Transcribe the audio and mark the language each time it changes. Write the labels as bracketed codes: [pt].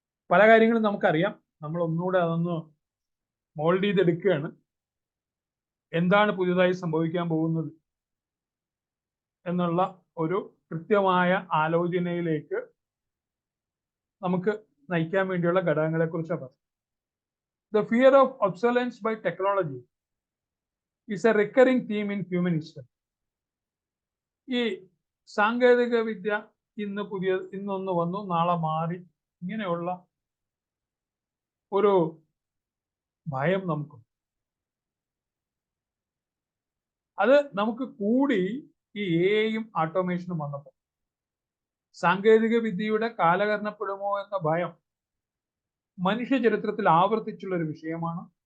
[ml] പല കാര്യങ്ങളും നമുക്കറിയാം, നമ്മൾ ഒന്നുകൂടെ അതൊന്ന് മോൾഡ് ചെയ്തെടുക്കുകയാണ്. എന്താണ് പുതിയതായി സംഭവിക്കാൻ പോകുന്നത് എന്നുള്ള ഒരു കൃത്യമായ ആലോചനയിലേക്ക് നമുക്ക് നയിക്കാൻ വേണ്ടിയുള്ള ഘടകങ്ങളെ കുറിച്ചാണ് പറയുന്നത്. [en] The fear of obsolescence by technology is a recurring theme in human history. [ml] ഈ സാങ്കേതിക വിദ്യ ഇന്നൊന്ന് വന്നു, നാളെ മാറി, ഇങ്ങനെയുള്ള ഒരു ഭയം നമുക്കുണ്ട്. അത് നമുക്ക് കൂടി ഈ എഐയും ഓട്ടോമേഷനും വന്നപ്പോൾ സാങ്കേതിക വിദ്യയുടെ കാലഹരണപ്പെടുമോ എന്ന ഭയം മനുഷ്യ ചരിത്രത്തിൽ ആവർത്തിച്ചുള്ള ഒരു വിഷയമാണ്.